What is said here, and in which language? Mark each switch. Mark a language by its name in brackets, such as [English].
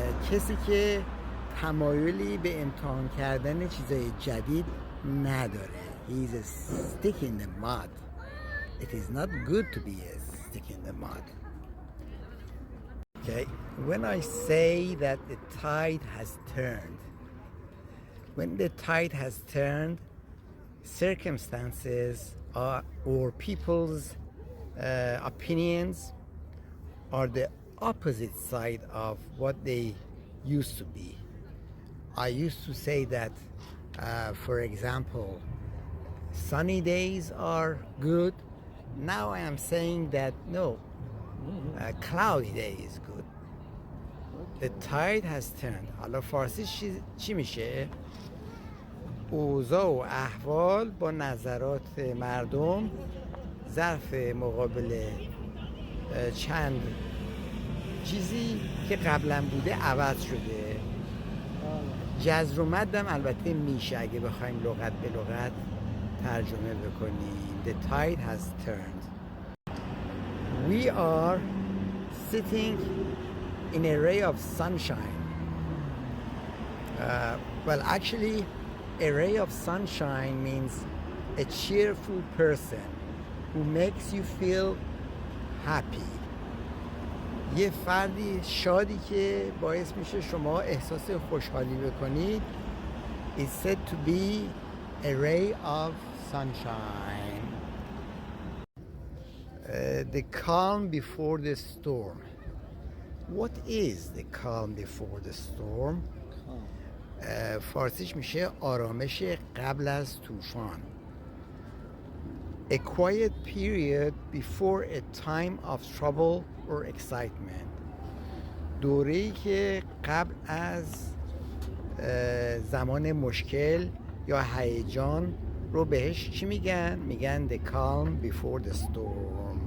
[Persian] کسی که تمایلی به امتحان کردن چیزای جدید نداره. [English] He's a stick in the mud. It is not good to be a stick in the mud. Okay, when I say that the tide has turned, when the tide has turned, circumstances or people's opinions are the opposite side of what they used to be. I used to say that, for example, sunny days are good. Now I am saying that no, cloudy day is good. The tide has turned. [Persian] حالا فارسی چی میشه؟ اوضاع و احوال با نظرات مردم ظرف مقابل چند چیزی که قبلا بوده عوض شده. جزر و مدم البته میشه اگه بخوایم لغت به لغت ترجمه بکنیم. [English] The tide has turned. We are sitting in a ray of sunshine. Well, actually, a ray of sunshine means a cheerful person who makes you feel happy. [Persian] یه فردی شادی که باعث میشه شما احساس خوشحالی بکنید [English] is said to be a ray of sunshine. The calm before the storm. What is the calm before the storm? [Persian] فارسیش میشه آرامش قبل از طوفان. [English] A quiet period before a time of trouble or excitement. [Persian] دوره‌ای که قبل از زمان مشکل یا هیجان رو بهش چی میگن؟ میگن [English] the calm before the storm.